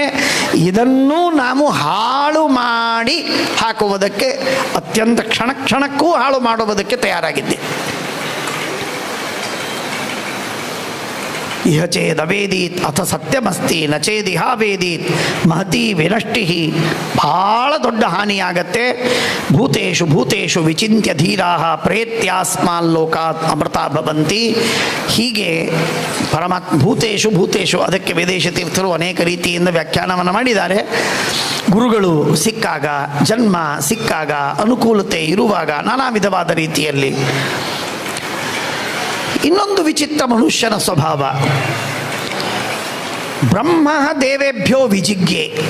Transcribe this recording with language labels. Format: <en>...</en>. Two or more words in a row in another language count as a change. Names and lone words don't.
<kn>ಇದನ್ನೂ ನಾವು ಹಾಳು ಮಾಡಿ ಹಾಕುವುದಕ್ಕೆ, ಅತ್ಯಂತ ಕ್ಷಣಕ್ಕೂ ಹಾಳು ಮಾಡುವುದಕ್ಕೆ ತಯಾರಾಗಿದ್ದೆ.</kn> <sa>ಇಹ ಚೇದವೇದೀತ್ ಅಥ ಸತ್ಯಮಸ್ತಿ ನಚೇದಿಹಾವೇದೀತ್ ಮಹತೀ ವಿನಷ್ಟಿ.</sa> <kn>ಭಾಳ ದೊಡ್ಡ ಹಾನಿಯಾಗತ್ತೆ.</kn> <sa>ಭೂತೇಷು ಭೂತೇಷು ವಿಚಿಂತ್ಯ ಧೀರಾಃ ಪ್ರೇತ್ಯಾಸ್ಮಾಲ್ಲೋಕಾತ್ ಅಮೃತಾ ಭವಂತಿ.</sa> <kn>ಹೀಗೆ</kn> <sa>ಭೂತೇಷು ಭೂತೇಷು,</sa> <kn>ಅದಕ್ಕೆ ವೇದೇಶ ತೀರ್ಥರು ಅನೇಕ ರೀತಿಯಿಂದ ವ್ಯಾಖ್ಯಾನವನ್ನು ಮಾಡಿದ್ದಾರೆ. ಗುರುಗಳು ಸಿಕ್ಕಾಗ, ಜನ್ಮ ಸಿಕ್ಕಾಗ, ಅನುಕೂಲತೆ ಇರುವಾಗ ನಾನಾ ವಿಧವಾದ ರೀತಿಯಲ್ಲಿ. ಇನ್ನೊಂದು ವಿಚಿತ್ರ ಮನುಷ್ಯನ ಸ್ವಭಾವ,</kn> <sa>ಬ್ರಹ್ಮ ದೇವೇಭ್ಯೋ ವಿಜಿಜ್ಞೆ.</sa>